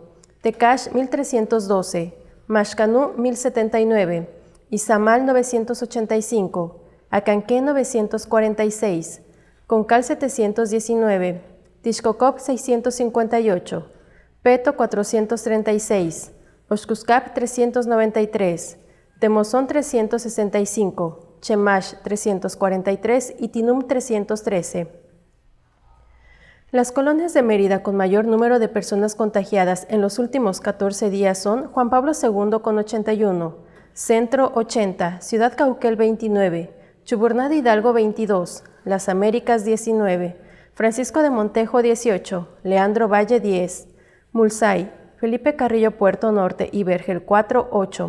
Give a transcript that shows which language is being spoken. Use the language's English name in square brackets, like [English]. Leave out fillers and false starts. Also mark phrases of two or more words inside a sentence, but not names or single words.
[Spanish] Tecash 1.312, Maxcanú 1.079, Izamal 985, Acanqué 946, Concal 719, Tixcocop 658, Peto 436, Oxcuscap 393, Temozón 365, Chemash 343 y Tinum 313. Las colonias de Mérida con mayor número de personas contagiadas en los últimos 14 días son Juan Pablo II con 81, Centro 80, Ciudad Cauquel 29, Chuburná de Hidalgo 22, Las Américas 19, Francisco de Montejo 18, Leandro Valle 10, Mulsay, Felipe Carrillo Puerto Norte y Vergel 4, 8.